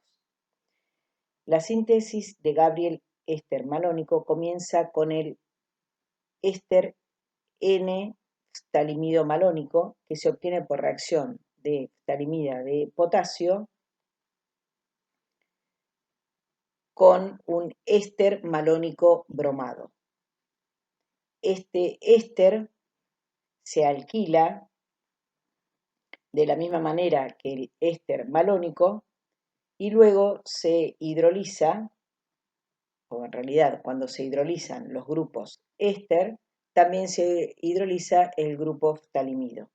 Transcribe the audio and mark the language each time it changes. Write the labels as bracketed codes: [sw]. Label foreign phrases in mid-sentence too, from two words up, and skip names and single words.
[es] La síntesis de Gabriel éster malónico comienza con el éster N-ftalimido malónico que se obtiene por reacción de ftalimida de potasio con un éster malónico bromado. Este éster se alquila de la misma manera que el éster malónico y luego se hidroliza, o en realidad cuando se hidrolizan los grupos éster, también se hidroliza el grupo ftalimido.